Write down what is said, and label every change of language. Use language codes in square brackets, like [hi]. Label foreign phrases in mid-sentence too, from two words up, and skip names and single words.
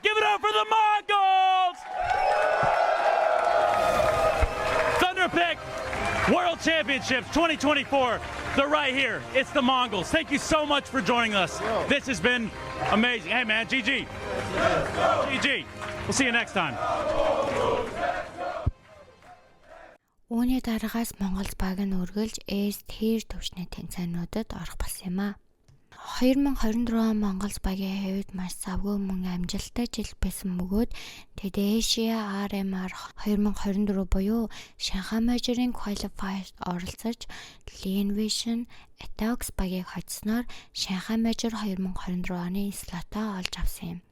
[en] Give it up for the Mongols! Thunder Peak World Championships 2024. They're right here. It's the Mongols. Thank you so much for joining us. This has been amazing. Hey, man, GG. GG. We'll see you next time. [mn] Үүний дараагаас Монгол баг нь үргэлж [en] S tier [mn] түвшний тэмцээнүүдэд орох болсон юм а. 2024 Монгол багийн хувьд маш завгүй мөн амжилттай жил байсан бөгөөд тэд Asia RMR 2024 буюу Шанхай Major-ын qualifier оролцож Lean Vision Atox багийг хоцсноор Шанхай Major 2024 оны слотоо олж авсан юм.